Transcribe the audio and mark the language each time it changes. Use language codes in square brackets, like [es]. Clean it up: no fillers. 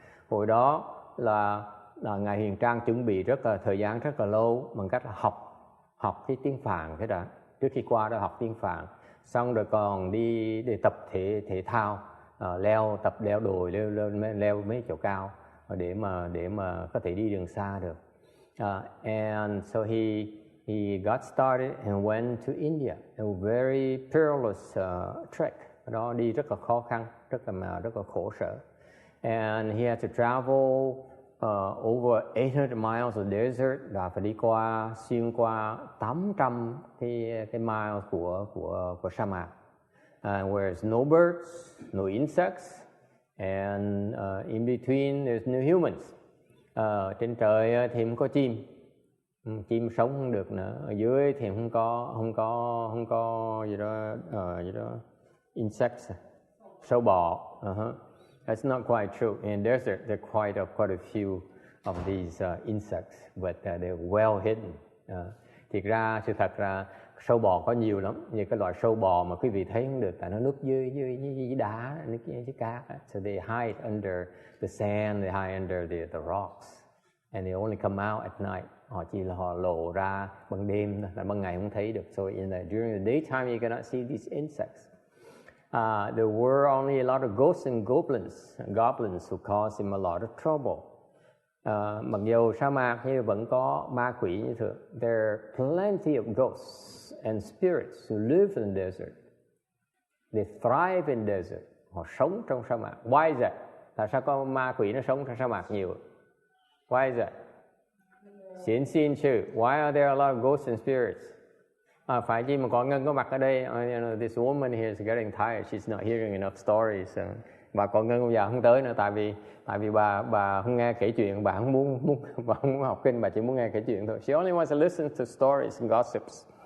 [vi] Hồi đó là ngài Hiền Trang chuẩn bị thời gian rất là lâu bằng cách là học cái tiếng Phạn cái đã. Trước khi qua đó học tiếng Phạn, xong rồi còn đi để tập thể thao, tập leo đồi, leo mấy chỗ cao để mà có thể đi đường xa được. [en] And so he got started and went to India. A very perilous trek. [vi] Đó đi rất là khó khăn, rất là khổ sở. [en] And he had to travel over 800 miles of desert, [vi] và phải đi xuyên qua 800 cái miles của sa mạc. [en] Where there's no birds, no insects, and in between there's no humans. [vi] Trên trời thì không có chim sống không được nữa. Ở dưới thì không có gì đó insects, sâu bọ. [en] That's not quite true. In desert, there are quite a few of these insects, but they're well hidden. [vi] Thiệt ra, sự thật là sâu bò có nhiều lắm, như cái loại sâu bò mà quý vị thấy không được, tại nó núp dưới đá, núp dưới cát. [en] So they hide under the sand, they hide under the rocks, and they only come out at night. [vi] Họ lộ ra ban đêm, là ban ngày không thấy được. [en] So during the daytime you cannot see these insects. There were only a lot of ghosts and goblins who caused him a lot of trouble. [vi] Mặc dù sa mạc nhưng vẫn có ma quỷ như thường. [en] There are plenty of ghosts and spirits who live in the desert. They thrive in desert. [vi] Họ sống trong sa mạc. [en] Why is that? [vi] Tại sao có ma quỷ nó sống trong sa mạc nhiều? [en] Why is that? [vi] Xin chư. [en] Why are there a lot of ghosts and spirits? [vi] Phải chi mà có Ngân có mặt ở đây? [en] This woman here is getting tired. She's not hearing enough stories. [vi] Bà con Ngân bây giờ không tới nữa, tại vì bà không nghe kể chuyện, bà không muốn học kinh, bà chỉ muốn nghe kể chuyện thôi. [en] She only wants to listen to stories and gossips.